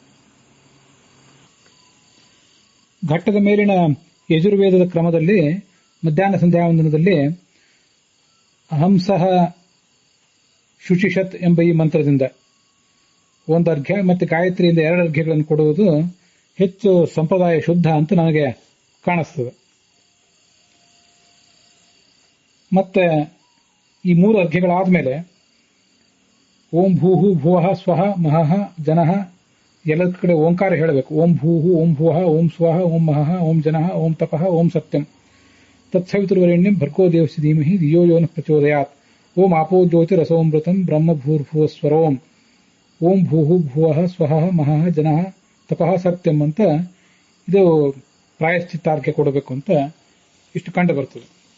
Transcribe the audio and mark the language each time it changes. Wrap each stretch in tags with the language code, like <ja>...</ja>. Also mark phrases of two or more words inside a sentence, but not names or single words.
<kn>ಘಟ್ಟದ ಮೇಲಿನ ಯಜುರ್ವೇದದ ಕ್ರಮದಲ್ಲಿ ಮಧ್ಯಾಹ್ನ ಸಂಧ್ಯಾವಂದನದಲ್ಲಿ</kn> <sa>ಹಂಸಃ ಶುಚಿಷತ್</sa> <kn>ಎಂಬ ಈ ಮಂತ್ರದಿಂದ ಒಂದು ಅರ್ಘ್ಯ ಮತ್ತೆ ಗಾಯತ್ರಿಯಿಂದ 2 ಅರ್ಘ್ಯಗಳನ್ನು ಕೊಡುವುದು ಹೆಚ್ಚು ಸಂಪ್ರದಾಯ ಶುದ್ಧ ಅಂತ ನನಗೆ ಕಾಣಿಸ್ತದೆ. ಮತ್ತೆ ಈ 3 ಅರ್ಘ್ಯಗಳಾದ್ಮೇಲೆ</kn> <sa>ಓಂ ಭೂಹು ಭುವಃ ಸ್ವಃ ಮಹಃ ಜನಃ</sa> <kn>ಎಲ್ಲ ಕಡೆ ಓಂಕಾರ ಹೇಳಬೇಕು.</kn> <sa>ಓಂ ಭೂಹು ಓಂ ಭುವಃ ಓಂ ಸ್ವಃ ಓಂ ಮಹಃ ಓಂ ಜನಃ ಓಂ ತಪಃ ಓಂ ಸತ್ಯಂ ತತ್ಸವಿತುರ್ವರೆಣ್ಯಂ ಭರ್ಗೋ ದೇವಸ್ಯ ಧೀಮಹಿ ಧಿಯೋ ಯೋ ನಃ ಪ್ರಚೋದಯಾತ್. ಓಂ ಆಪೋ ಜ್ಯೋತಿರಸೋಮೃತಂ ಬ್ರಹ್ಮ ಭೂರ್ಭುವಸ್ವರೋಂ. ಓಂ ಭೂಹು ಭುವಃ ಸ್ವಃ ಮಹಃ ಜನಃ ತಪಃ ಸತ್ಯಂ</sa> <kn>ಅಂತ ಇದು ಪ್ರಾಯಶ್ಚಿತ್ತಾರ್ಘ್ಯ ಕೊಡಬೇಕು ಅಂತ ಇಷ್ಟು ಕಂಡು ಬರ್ತದೆ.</kn>